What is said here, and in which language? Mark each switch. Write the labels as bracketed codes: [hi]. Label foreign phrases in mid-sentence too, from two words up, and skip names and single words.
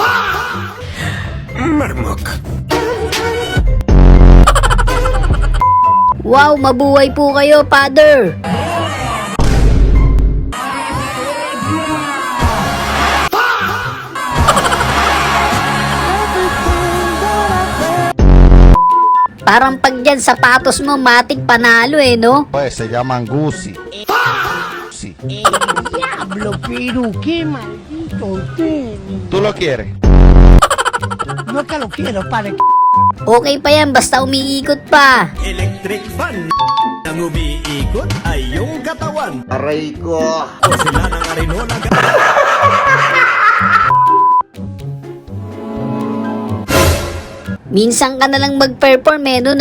[tl] Wow, mabuhay po kayo, father! Parang pag dyan sapatos mo, matik panalo eh, no? [es] Pues se llaman Gucci. ¿Tú lo quieres? [tl] Okay pa yan, basta umiikot pa. [en] Electric fan. [tl] Ang umiikot ay yung katawan. Aray ko. O sila ng arinola. Minsan ka na lang mag-perform eh, no?